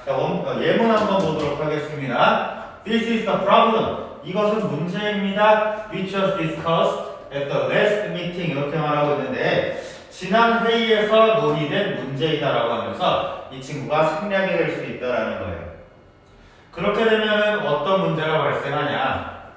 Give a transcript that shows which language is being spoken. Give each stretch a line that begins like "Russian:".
Korean: 자, 예문 한번 보도록 하겠습니다.
English: This is the problem.
Korean: 이것은 문제입니다.
English: Which was discussed at the last meeting.
Korean: 이렇게 말하고 있는데 지난 회의에서 논의된 문제이다라고 하면서 이 친구가 생략이 될 수 있다라는 거예요. 그렇게 되면 어떤 문제가 발생하냐?